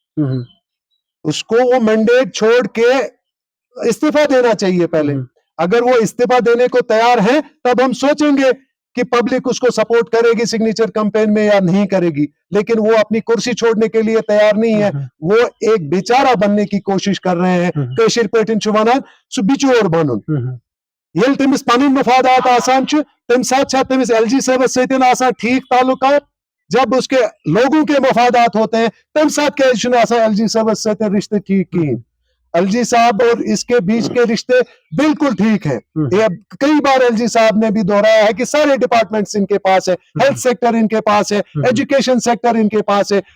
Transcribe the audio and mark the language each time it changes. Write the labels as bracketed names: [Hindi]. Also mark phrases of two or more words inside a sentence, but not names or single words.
[Hindi] उसको वो मैंडेट छोड़ के इस्तीफा देना चाहिए पहले। अगर वो इस्तीफा देने को तैयार है तब हम सोचेंगे कि पब्लिक उसको सपोर्ट करेगी सिग्नेचर कैंपेन में या नहीं करेगी। लेकिन वो अपनी कुर्सी छोड़ने के लिए तैयार नहीं है, वो एक बेचारा बनने की कोशिश कर रहे हैं। [Kashmiri] कशीर पेटिन चुवाना सु बिचोर बनून येल तमिस पनुन मफादात आसान छु, तम साथ तमिस LG साहबस सतिन आसान ठीक ताल्लुकात। [Hindi] जब उसके लोगों के मफादात होते हैं [Kashmiri] तम साथ क्या LG साहबस सतिन रिश्ते ठीक की। [Hindi] LG साहब और इसके बीच के रिश्ते बिल्कुल ठीक है। कई बार LG साहब ने भी दोहराया है कि सारे डिपार्टमेंट्स इनके पास है, हेल्थ सेक्टर इनके पास है, एजुकेशन सेक्टर इनके पास है।